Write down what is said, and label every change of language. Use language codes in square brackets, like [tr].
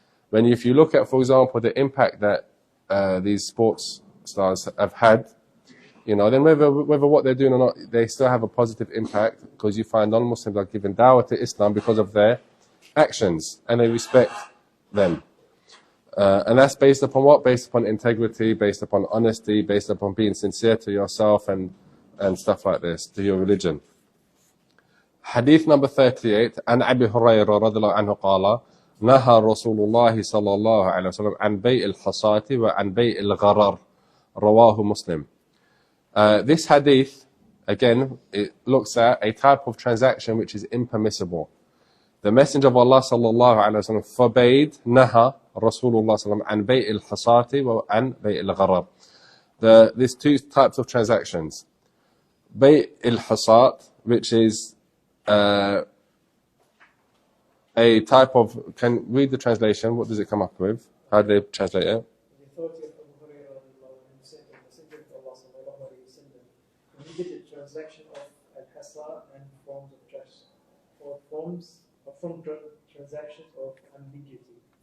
[en] When if you look at, for example, the impact that these sports stars have had, then whether what they're doing or not, they still have a positive impact because you find non-Muslims are giving dawah to Islam because of their actions and they respect them. And that's based upon what? Based upon integrity, based upon honesty, based upon being sincere to yourself and stuff like this, to your religion. Hadith number 38, [ar] عن أبي هريرة رضي الله عنه قال نهى رسول الله صلى الله عليه وسلم عن بيع الحصاة وعن بيع الغرر رواه مسلم. [en] This hadith, again, it looks at a type of transaction which is impermissible. The Messenger of Allah [ar] صلى الله عليه وسلم [en] forbade [ar] نهى رسول الله صلى الله عليه وسلم عن بيع الحصاة وعن بيع الغرر. [en] There's two types of transactions. بيع الحصاة, which is a type of, can read the translation, what does it come up with? How do they translate it? The authority of Abu Hurairah said the Messenger of Allah sallallahu alayhi wa sallam prohibited transaction of al-hasa and forms of trust, or from transactions of ambiguity.